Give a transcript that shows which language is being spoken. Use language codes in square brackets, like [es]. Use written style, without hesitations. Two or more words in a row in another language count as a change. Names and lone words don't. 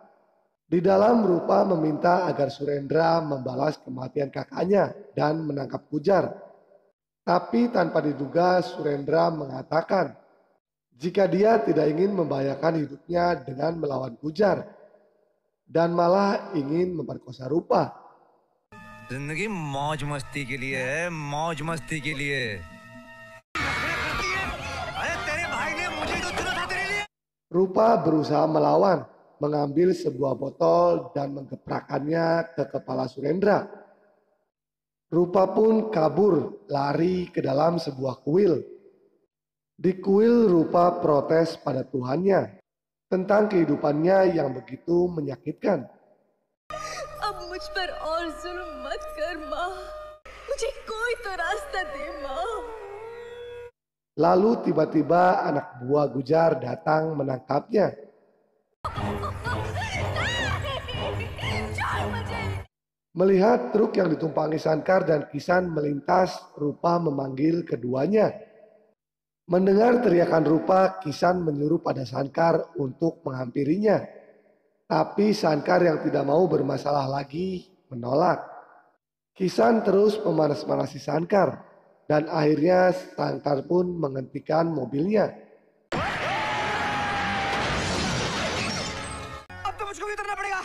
[id] Di dalam, Rupa meminta agar Surendra membalas kematian kakaknya dan menangkap Gujar. Tapi tanpa diduga, Surendra mengatakan jika dia tidak ingin membahayakan hidupnya dengan melawan Gujar, dan malah ingin memperkosa Rupa. [hi] जिंदगी मौज मस्ती के लिए है, मौज मस्ती के लिए। अरे तेरे भाई ने मुझे तो चुना था तेरे लिए। [id] Rupa berusaha melawan, mengambil sebuah botol dan menggeprakannya ke kepala Surendra. Rupa pun kabur, lari ke dalam sebuah kuil. Di kuil, Rupa protes pada Tuhannya tentang kehidupannya yang begitu menyakitkan. [hi] अब मुझ पर और जुल्म मत कर माँ, मुझे कोई तो रास्ता दे माँ। [id] Lalu tiba-tiba anak buah Gujar datang menangkapnya. [hi] छोड़ मुझे। [id] Melihat truk yang ditumpangi Sankar dan Kisan melintas, Rupa memanggil keduanya. Mendengar teriakan Rupa, Kisan menyuruh pada Sankar untuk menghampirinya. Tapi Sankar yang tidak mau bermasalah lagi menolak. Kisan terus memanas-manasi Sankar dan akhirnya Sankar pun menghentikan mobilnya. [hi] अब तो मुझको भी उतरना पड़ेगा।